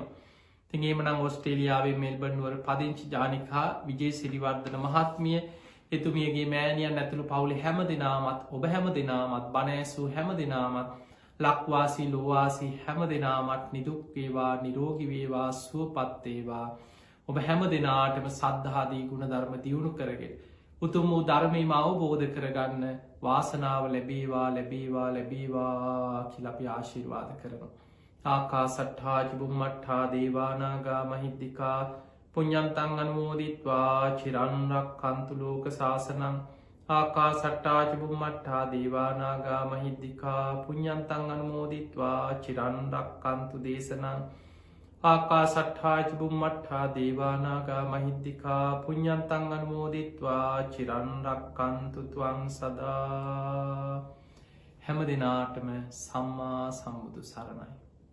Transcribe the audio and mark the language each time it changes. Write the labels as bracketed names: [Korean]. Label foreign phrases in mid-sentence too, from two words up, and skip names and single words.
[Sinhala] ඉතින් එහෙමනම් ඕස්ට්‍රේලියාවේ මෙල්බන් නුවර පදිංචි ජානිකා විජේ සිරිවර්ධන මහත්මිය එතුමියගේ මෑණියන් ඇතුළු පවුලේ හැම දෙනාමත් ඔබ හැම දෙනාමත් බණ ඇසූ හැම දෙනාමත් ලක්වාසී ලෝවාසී හැම දෙනාමත් නිදුක් වේවා නිරෝගී වේවා සුවපත් වේවා ඔබ හැම දෙනාටම සද්ධාදී ගුණ ධර්ම දියුණු කරගෙන උතුම් වූ ධර්මයම අවබෝධ කරගන්න වාසනාව ලැබේවා ලැබේවා ලැබේවා කියලා අපි ආශිර්වාද කරනවා. [Pali] ආකාසට්ඨා චුම්මට්ඨා දේවා නාග මහිද්దికා පුඤ්ඤන්තං අනුමෝදිත්වා චිරන් රක්ඛන්තු ලෝක සාසනං ආකාසට්ඨා චුම්මට්ඨා දේවා නාග මහිද්దికා පුඤ්ඤන්තං අනුමෝදිත්වා චිරන් රක්ඛන්තු දේශනං ආකාසට්ඨා චුම්මට්ඨා දේවා නාග මහිද්దికා පුඤ්ඤන්තං අනුමෝදිත්වා චිරන් රක්ඛන්තු ත්වං සදා. [Sinhala] හැම දිනාටම සම්මා සම්බුදු සරණයි.